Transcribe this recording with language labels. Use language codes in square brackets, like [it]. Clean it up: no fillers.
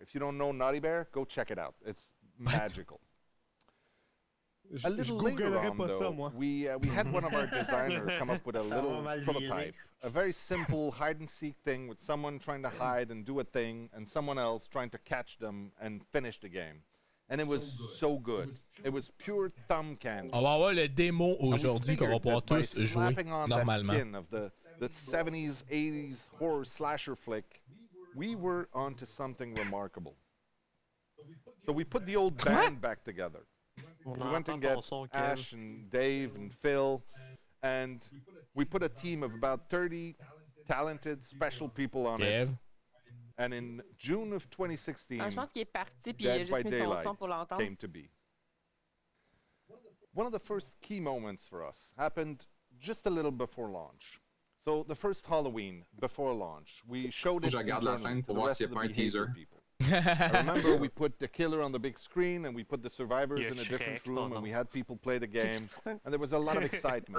[en] If you don't know Naughty Bear, go check it out. It's magical. A little later on, though, we had one of our designers come up with a little prototype. A very simple hide-and-seek thing with someone trying to hide and do a thing, and someone else trying to catch them and finish the game. And it was so good. It was pure thumb candy. [fr] On va avoir le démo aujourd'hui qu'on va pouvoir tous jouer normalement. [en] Of the 70s, 80s horror slasher flick, we were onto something remarkable. So we put the old band back together. We went and got Ash and Dave and Phil, and we put a team of about 30 talented, special people on it. And in June of 2016, [fr] je pense qu'il est parti puis il a juste mis son son pour l'entendre. [en] came to be. one of the first key moments for us happened just a little before launch. So the first Halloween before launch, we showed it to the rest of the behavior people. I remember we put the killer on the big screen and we put the survivors in a different room and we had people play the game and there was a lot of excitement.